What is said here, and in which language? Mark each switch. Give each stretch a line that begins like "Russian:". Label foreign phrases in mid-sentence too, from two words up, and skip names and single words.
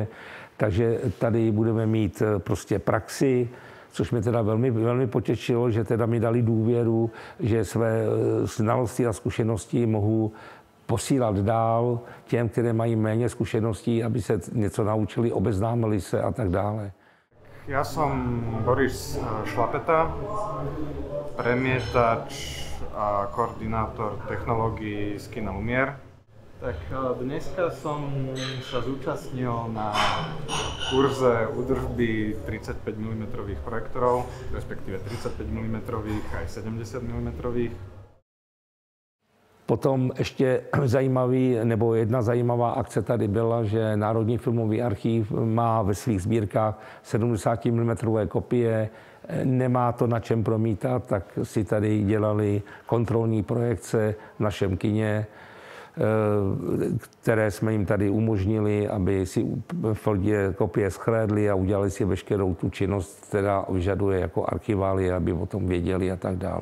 Czech: Takže tady budeme mít prostě praxi, což mě teda velmi potěšilo, že teda mi dali důvěru, že své znalosti a zkušenosti mohu posílat dál těm, které mají méně zkušeností, aby se něco naučili, obeznámili se a tak dále.
Slovak: Ja som Boris Šlapeta, premietač a koordinátor technológií z Kina Lumière. Tak dneska som sa zúčastnil na kurze údržby 35 mm projektorov, respektíve 35 mm aj 70 mm.
Czech: Potom ještě jedna zajímavá akce tady byla, že Národní filmový archiv má ve svých sbírkách 70 mm kopie, nemá to na čem promítat, tak si tady dělali kontrolní projekce v našem kině, které jsme jim tady umožnili, aby si kopie shlédli a udělali si veškerou tu činnost, která vyžaduje jako archiválie, aby o tom věděli a tak dále.